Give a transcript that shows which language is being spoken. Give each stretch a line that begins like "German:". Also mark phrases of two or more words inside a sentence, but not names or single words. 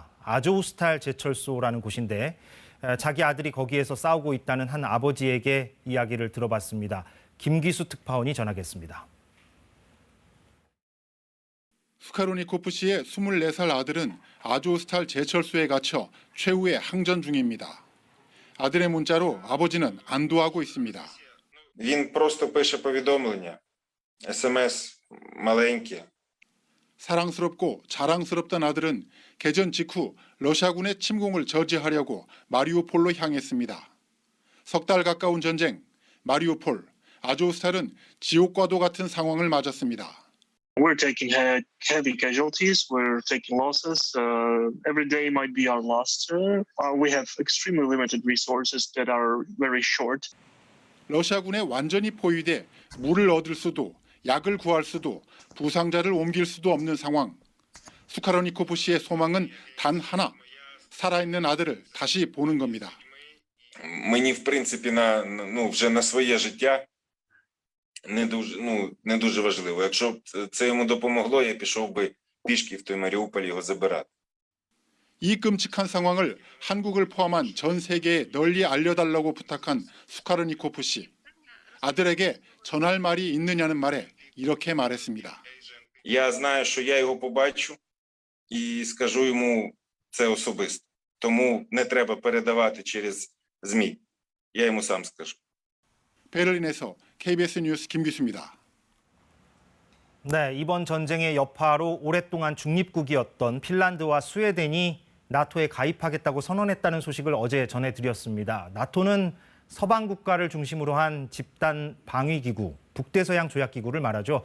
Korean: 아조우스탈 제철소라는 곳인데 자기 아들이 거기에서 싸우고 있다는 한 아버지에게 이야기를 들어봤습니다. 김기수 특파원이 전하겠습니다. 수카로니코프 씨의 24살 아들은 아조우스탈 제철소에 갇혀 최후의 항전 중입니다. 아들의 문자로 아버지는 안도하고 있습니다.
Ukrainian: Він просто пише повідомлення. SMS маленькі.
Korean: 사랑스럽고 자랑스럽던 아들은 개전 직후 러시아군의 침공을 저지하려고 마리우폴로 향했습니다. 석 달 가까운 전쟁, 마리우폴, 아조우스탈은 지옥과도 같은 상황을 맞았습니다.
English: We're taking heavy casualties. We're taking losses. Every day might be our last. We have extremely limited resources that are very short.
Korean: 러시아군에 완전히 포위돼 물을 얻을 수도, 약을 구할 수도, 부상자를 옮길 수도 없는 상황. 수카로니코프 씨의 소망은 단 하나, 살아있는 아들을 다시 보는 겁니다.
Ukrainian: Мені, в принципі, вже на своє життя не дуже важливо. Якщо б це йому допомогло, я пішов би пішки в той Маріуполь його забирати.
Korean: 이 끔찍한 상황을 한국을 포함한 전 세계에 널리 알려달라고 부탁한 수카르니코프 씨. 아들에게 전할 말이 있느냐는 말에 이렇게 말했습니다.
Ukrainian: Я знаю, що я його побачу і скажу йому це особисто. Тому не треба передавати через ЗМІ. Я йому сам скажу.
Korean: 베를린에서 KBS 뉴스 김기수입니다. 네, 이번 전쟁의 여파로 오랫동안 중립국이었던 핀란드와 스웨덴이 나토에 가입하겠다고 선언했다는 소식을 어제 전해드렸습니다. 나토는 서방 국가를 중심으로 한 집단 방위기구, 북대서양 조약기구를 말하죠.